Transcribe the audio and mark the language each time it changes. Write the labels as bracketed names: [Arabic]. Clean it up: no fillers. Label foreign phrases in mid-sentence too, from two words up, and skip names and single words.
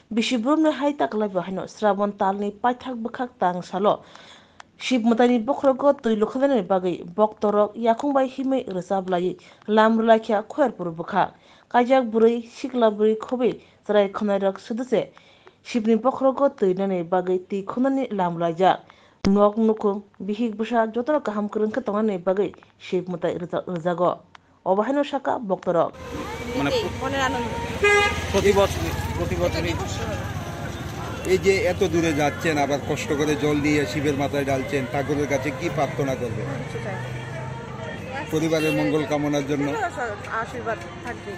[Kok Borok] Bishibrum hai taklai bahino Sravan talni paithak bakhak tang salo Shib matani bokrogo tui lokhadan bagai boktorok yakungbai himai resablai lam rulakia khwer pur bukha kajak burui shikla burui khobe sarai khonairak suduse Shibni bokrogo tui nane bagai ti khonani lam laja nok nukung bihik busa jotor kaham kurun ketongane bagai shib matai rezago obahino shaka boktorok [Bangla] প্রতি বছরই এই যে এত দূরে যাচ্ছেন আবার কষ্ট করে জল দিয়ে শিবের মাথায় ঢালছেন ঠাকুরের কাছে কি প্রার্থনা করবেন পরিবারের মঙ্গল কামনার জন্য আশীর্বাদ থাকবে